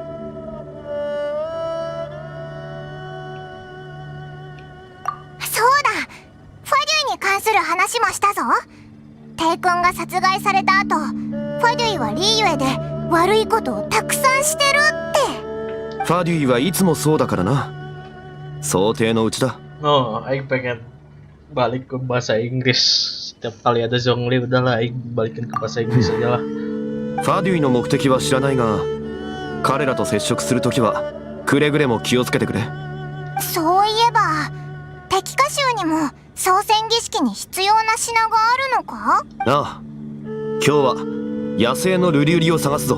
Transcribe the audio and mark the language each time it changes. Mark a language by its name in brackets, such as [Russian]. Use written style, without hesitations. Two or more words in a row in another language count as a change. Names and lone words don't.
[Japanese] そうだ、ファデュイに関する話もしたぞ。帝君が殺害された後、ファデュイはリーユエで悪いことをたくさんしてるって。ファデュイはいつもそうだからな。想定のうちだ。 [Indonesian] Oh, Aing pengen balik ke bahasa Inggris. Setiap kali ada Zhongli udahlah Aing balikin ke bahasa Inggris aja lah. [Japanese] ファデュイの目的は知らないが、彼らと接触するときはくれぐれも気をつけてくれ。そういえば敵歌集にも創戦儀式に必要な品があるのか？ああ、今日は野生のルリウリを探すぞ。